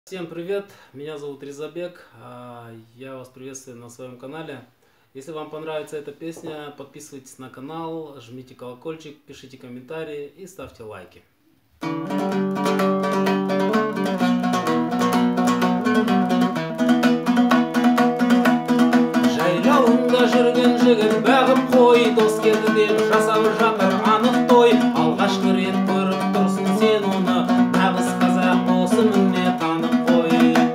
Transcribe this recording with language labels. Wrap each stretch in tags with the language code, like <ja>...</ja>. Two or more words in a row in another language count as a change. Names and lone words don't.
<ru>Всем привет, меня зовут Ризабек, я вас приветствую на своем канале. Если вам понравится эта песня, подписывайтесь на канал, жмите колокольчик, пишите комментарии и ставьте лайки.</ru> <kk>Жайлауында жүрген жігіт бағып қой, дос келді деп жасап жатыр анық той. Алғашқы рет көріп тұрсың сен оны, нағыз қазақ осы міне танып қой.</kk>